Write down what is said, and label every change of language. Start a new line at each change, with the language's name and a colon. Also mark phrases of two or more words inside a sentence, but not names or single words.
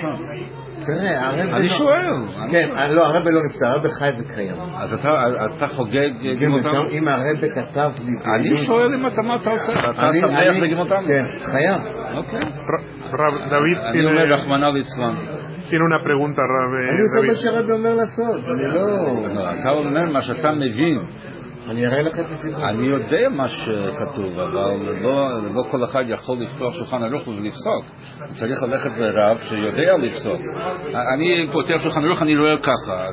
Hebrew: תראה, הרבי... אני שואל. כן, לא, הרבי לא נפטר, הרבי חי וקיים. אז אתה חוגג גימל תמוז? אם הרבי כתב לי... אני שואל אם מה אתה עושה? אתה שמח לגימל תמוז? כן, חייב. אוקיי. David אני אומר
Aramaic: רחמנא ליצלן.
Spanish: tiene una pregunta,
Hebrew: אני עושה מה שהרבי אומר לעשות, אני לא... אתה אומר מה שאתה מבין. אני אראה לך את הסיפור. אני יודע מה שכתוב, אבל לא כל אחד יכול לפתוח שולחן ערוך ולפסוק. צריך ללכת לרב שיודע לפסוק. אני פותח שולחן ערוך, אני רואה ככה.